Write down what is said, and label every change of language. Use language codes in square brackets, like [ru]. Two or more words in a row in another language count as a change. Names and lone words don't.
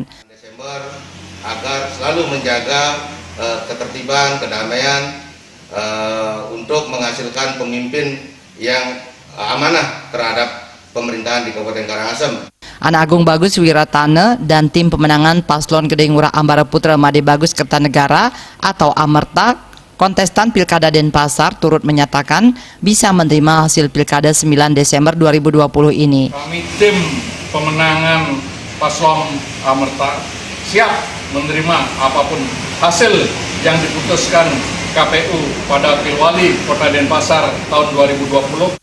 [id] Desember agar selalu menjaga ketertiban, kedamaian untuk menghasilkan pemimpin yang amanah terhadap pemerintahan di Kabupaten Karangasem. Anak Agung Bagus Wiratana dan tim pemenangan Paslon Gede Ngurah Ambara Putra Made Bagus Kertanegara atau Amerta, kontestan Pilkada Denpasar turut menyatakan bisa menerima hasil Pilkada 9 Desember 2020 ini. Kami tim pemenangan Paslon Amerta siap menerima apapun hasil yang diputuskan KPU pada Pilwali Kota Denpasar tahun 2020.